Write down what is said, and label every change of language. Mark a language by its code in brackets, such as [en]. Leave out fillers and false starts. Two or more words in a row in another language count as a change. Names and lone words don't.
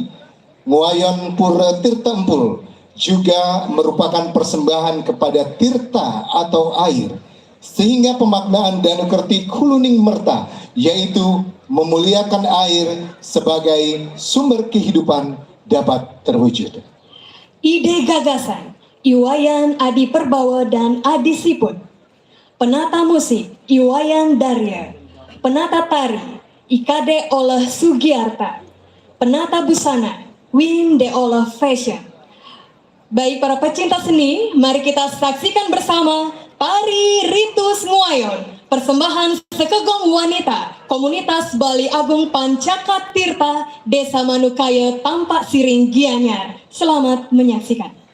[id] Nguayon Pura Tirta Empul juga merupakan persembahan kepada tirta atau air, sehingga pemaknaan Danu Kerti Kuluning Merta, yaitu memuliakan air sebagai sumber kehidupan, dapat terwujud. Ide gagasan Iwayan Adi Perbawa dan Adi Sipun. Penata musik Iwayan Darya. Penata tari Ikade oleh Sugiarta. Penata busana Win de oleh Fashion. Baik para pecinta seni, mari kita saksikan bersama tari Ritus Nguayon, persembahan Sekegong Wanita Komunitas Bali Agung Pancaka Tirta Desa Manukaya Tampak Siring Gianyar. Selamat menyaksikan.